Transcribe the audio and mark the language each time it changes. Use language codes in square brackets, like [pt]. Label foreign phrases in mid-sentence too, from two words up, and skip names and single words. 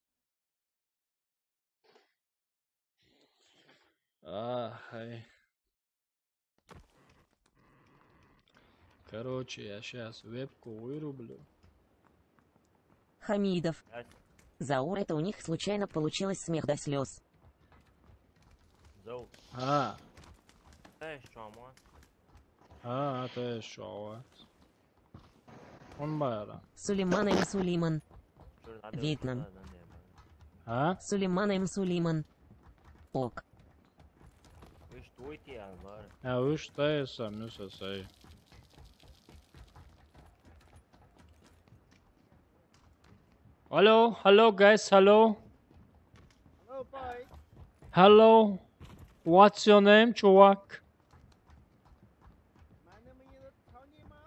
[ru] Короче, я сейчас вебку вырублю. Хамидов. Заур, это у них случайно получилось смех до слез. Заур. Это еще. Он байра. Сулейман М. Сулейман. Вьетнам. Сулейман М. Сулейман. Ок. Вы что я сам не сосай. [en] Hello guys, hello. Hello, boy. Hello. What's your name, чувак? My name is Tony Ma.